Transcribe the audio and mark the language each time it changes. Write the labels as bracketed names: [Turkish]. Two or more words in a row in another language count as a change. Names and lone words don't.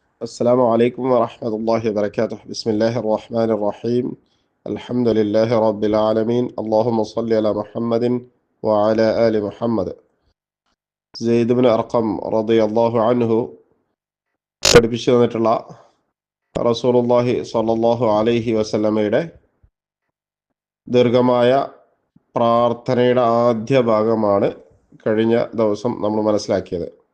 [Arabic] السلام عليكم ورحمة الله وبركاته. بسم الله الرحمن الرحيم. الحمد لله رب العالمين. اللهم صل على محمد وعلى آل محمد. [Malayalam] സെയ്ദ് ബിൻ അർഖം [Arabic] رضي الله عنه [Malayalam] പഠിപ്പിച്ചു തന്നിട്ടുള്ള [Arabic] رسول الله صلى الله عليه [Malayalam] വസല്ലമയുടെ ദീർഘമായ പ്രാർത്ഥനയുടെ ആദ്യ ഭാഗമാണ് കഴിഞ്ഞ ദിവസം നമ്മൾ മനസ്സിലാക്കിയത്.